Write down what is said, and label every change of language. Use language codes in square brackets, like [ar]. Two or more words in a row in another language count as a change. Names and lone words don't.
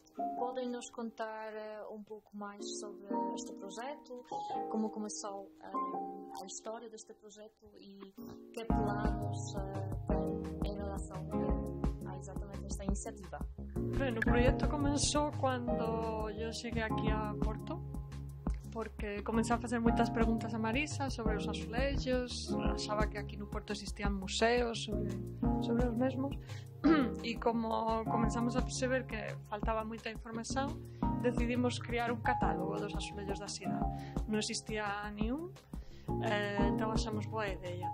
[pt] Podem nos contar um pouco mais sobre este projeto, como começou a história deste projeto e que planos tem em relação a exatamente esta iniciativa? [gl] Bueno, o projeto comenzou quando eu cheguei aqui a Porto, porque comecei a facer moitas preguntas a Marisa sobre os azulejos, achaba que aquí no Porto existían museos sobre os mesmos, e como comenzamos a perceber que faltaba moita información, decidimos crear un catálogo dos azulejos da cidade. Non existía niún, entón achamos boa idea.